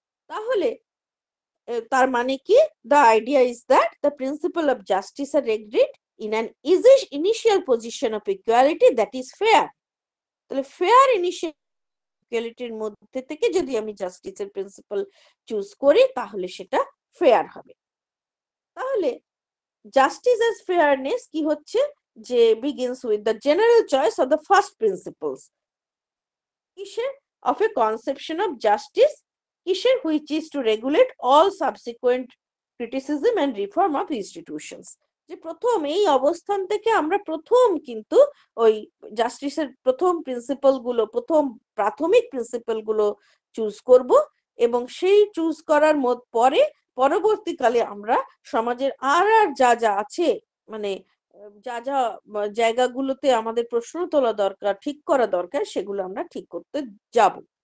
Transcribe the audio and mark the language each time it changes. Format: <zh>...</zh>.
<bn>তাহলে তার মানে কি,</bn> <en>the idea is that the principle of justice are agreed in an initial position of equality that is fair.</en> <bn>তাহলে fair initial ইকুয়ালিটির মধ্যে থেকে যদি আমি জাস্টিসের প্রিন্সিপাল চুজ করি তাহলে সেটা ফেয়ার হবে। তাহলে জাস্টিস অ্যাজ ফেয়ারনেস কি হচ্ছে, যে</bn> <en>begins with the general choice of the first principles</en> <bn>কিসের,</bn> <en>of a conception of justice, কিসের, which is to regulate all subsequent criticism and reform of institutions।</en> <bn>যে প্রথম এই অবস্থান থেকে আমরা প্রথম কিন্তু ওই জাস্টিসের প্রথম প্রিন্সিপাল গুলো, প্রথম প্রাথমিক প্রিন্সিপাল গুলো চুজ করব, এবং সেই চুজ করার পরে পরবর্তীকালে আমরা সমাজের আর যা যা আছে, মানে যা যা জায়গাগুলোতে আমাদের প্রশ্ন তোলা দরকার, ঠিক করা দরকার, সেগুলো আমরা ঠিক করতে যাব।</bn>